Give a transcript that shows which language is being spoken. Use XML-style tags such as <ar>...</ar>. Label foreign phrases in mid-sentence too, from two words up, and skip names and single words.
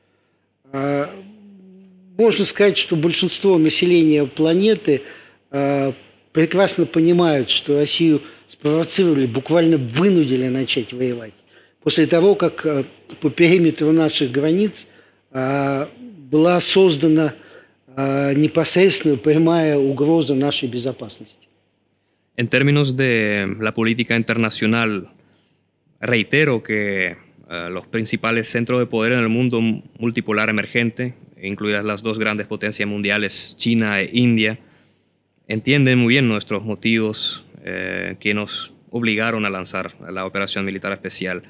<ru>Можно сказать, что большинство населения планеты прекрасно понимают, что Россию спровоцировали, буквально вынудили начать воевать. После того, как по периметру наших границ была создана непосредственно прямая угроза нашей безопасности.</ru> <es>En términos de la política internacional, reitero que los principales centros de poder en el mundo multipolar emergente, incluidas las dos grandes potencias mundiales, China e India, entienden muy bien nuestros motivos que nos obligaron a lanzar la operación militar especial.</es>